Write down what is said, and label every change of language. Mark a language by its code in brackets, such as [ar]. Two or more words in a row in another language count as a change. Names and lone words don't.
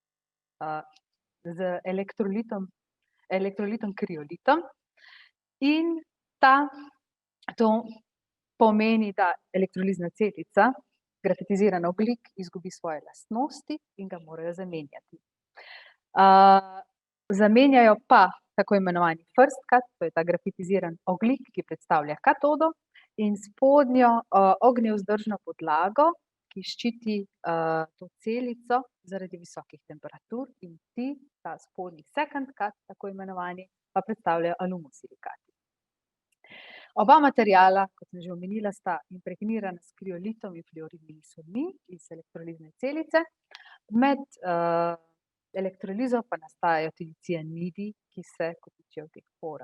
[sl] Z elektrolitom kriolitom in to pomeni, da elektrolizna celica, grafitiziran ogljik, izgubi svoje lastnosti in ga morajo zamenjati. Zamenjajo pa tako imenovani [en] first cut, [sl] to je ta grafitiziran ogljik, ki predstavlja katodo, in spodnjo ognjevzdržno podlago, ki ščiti to celico zaradi visokih temperatur in ta spodnji [en] second cut, [sl] tako imenovani, pa predstavljajo alumosilikati. Oba materiala, kot sem že omenila, sta impregnirana s kriolitom in fluoridnimi solmi iz elektrolizne celice. Med elektrolizo pa nastajajo tudi cianidi, ki se kopičijo v teh porah.